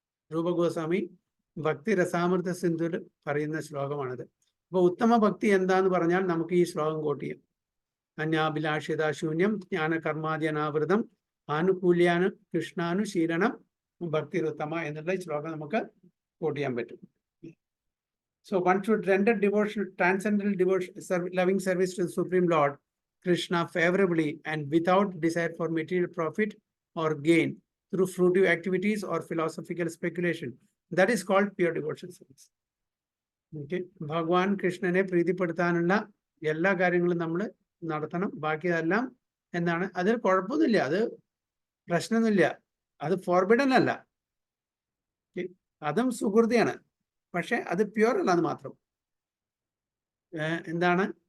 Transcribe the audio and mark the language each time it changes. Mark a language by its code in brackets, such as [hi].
[ml] രൂപഗോസ്വാമി ഭക്തി രസാമൃത സിന്ധുവിൽ പറയുന്ന ശ്ലോകമാണിത്. അപ്പോൾ ഉത്തമ ഭക്തി എന്താന്ന് പറഞ്ഞാൽ നമുക്ക് ഈ ശ്ലോകം കോട്ട് ചെയ്യാം. [sa] അന്യാഭിലാഷിത ശൂന്യം ജ്ഞാന കർമാദ്യനാവൃതം ആനുകൂല്യാന കൃഷ്ണാനുശീലനം ഭക്തിരുത്തമ [ml] എന്നുള്ള ഈ ശ്ലോകം നമുക്ക് കോട്ട് ചെയ്യാൻ പറ്റും. [en] So one should render devotion, transcendental devotion, loving service to the Supreme Lord Krishna favorably and without desire for material profit or gain through fruitive activities or philosophical speculation. That is called pure devotion service. [ml] Okay, ഭഗവാൻ കൃഷ്ണനെ പ്രീതിപ്പെടുത്താനുള്ള എല്ലാ കാര്യങ്ങളും നമ്മൾ നടത്തണം. ബാക്കിയെല്ലാം എന്താണ്, അതിൽ കുഴപ്പമൊന്നുമില്ല, അത് പ്രശ്നമൊന്നുമില്ല, അത് ഫോർബിഡൻ അല്ല, അതും സുഹൃതിയാണ്, പക്ഷെ അത് പ്യുവർ അല്ല എന്ന് മാത്രം. എന്താണ്?